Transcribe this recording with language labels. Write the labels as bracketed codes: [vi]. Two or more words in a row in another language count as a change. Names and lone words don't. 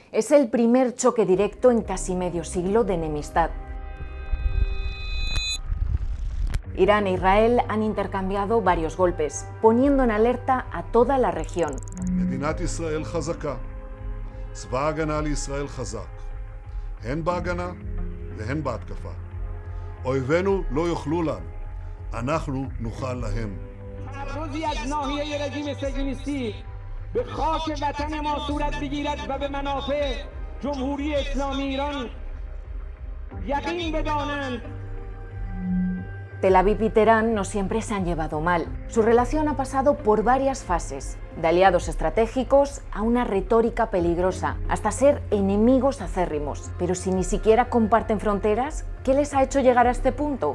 [es] Es el primer choque directo en casi medio siglo de enemistad. Irán e Israel han intercambiado varios golpes, poniendo en alerta a toda la región. [he] מדינת ישראל חזקה, צבא ההגנה לישראל חזק, הן בהגנה והן בהתקפה. אויבינו לא יוכלו לנו, אנחנו נוכל להם. [fa] روزی از ناحیه رژیم صهیونیستی به خاک وطن ما صورت بگیرد و به منافع جمهوری اسلامی ایران یقین بدانند. [es] Tel Aviv y Teherán no siempre se han llevado mal. Su relación ha pasado por varias fases, de aliados estratégicos a una retórica peligrosa, hasta ser enemigos acérrimos. Pero si ni siquiera comparten fronteras, ¿qué les ha hecho llegar a este punto?